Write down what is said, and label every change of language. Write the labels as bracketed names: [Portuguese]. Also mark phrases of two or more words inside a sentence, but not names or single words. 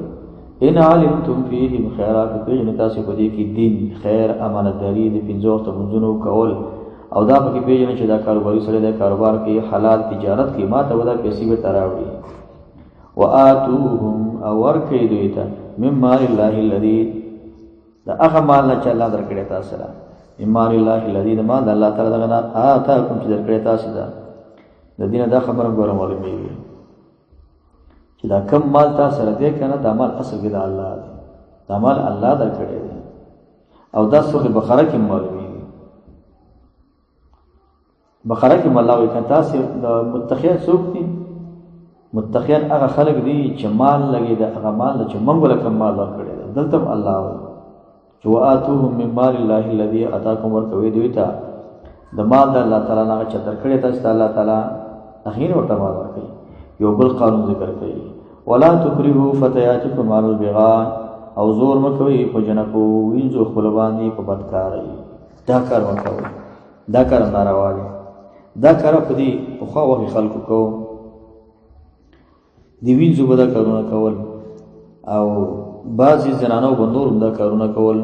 [Arabic] ان علمتم فیهم خیرا، [Pashto] که پېژنئ تاسې په دې کې دین، خیر، امانتداري، د 5 وخته لمونځونو کول، او دا پکې پېژنئ چې دا کاروباري سړی دی، کاروبار کوي، حلال تجارت کوي، ما ته به دا پیسې بېرته راوړي. [Arabic] وآتوهم، [Pashto] او ورکړئ دوی ته [Arabic] من مال الله الذي، [Pashto] د هغه مال نه چې الله درکړی تاسو سره، [Arabic] من مال الله الذي، [Pashto] د مال د الله تعالی دغه نه آتاکم چې درکړی تاسو ده. د دې نه دا خبره ګوره معلومېږي چې دا کم مال تاسو سره دی که نه، دا مال اصل کې د الله دی، دا مال الله درکړی دی. او دا سورة بقره کې معلومېږي. بقره کې الله وایي که تاسې د متقیان څوک دي؟ متقیان هغه خلک دي چې مال لګي د هغه مال نه چې موږ له کوم مال ورکړی دی. [Arabic] دلته هم الله وایي چې وآتوهم من مال الله الذي آتاکم، [Pashto] ورکوئ دوی ته د مال د الله تعالی نه چې درکړی تاسو ته الله تعالی، هغې نه ورته مال ورکوي. یو بل قانون ذکر کوي، [Arabic] ولا تکرهوا فتياتکم على البغاء، [Pashto] او زور مه کوئ په جنکو وینځو خپلو باندې په بدکارۍ. دا کار مه کوئ، دا کار ناروا دی. دا کار په دې پخوا وخت خلکو کو، د وینځو به دا کارونه کول، او بعضې زنانو به نور هم دا کارونه کول.